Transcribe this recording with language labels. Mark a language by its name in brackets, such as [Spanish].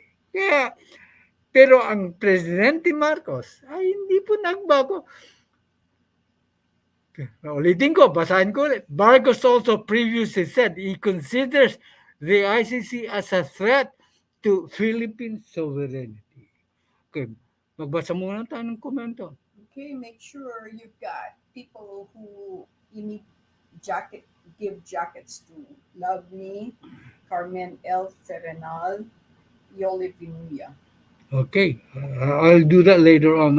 [Filipino] Kaya, pero ang Presidente Marcos ay hindi po nagbago. Ulitin ko, basahin ko ulit. [English] Marcos also previously said he considers the ICC as a threat to Philippine sovereignty. [Filipino] Okay, magbasa muna tayo ng komento. [English] Okay, make sure you've got people who you need give jackets to. Love Me, Carmen L. Serenal, Yoli Vinuya. Okay, I'll do that later on.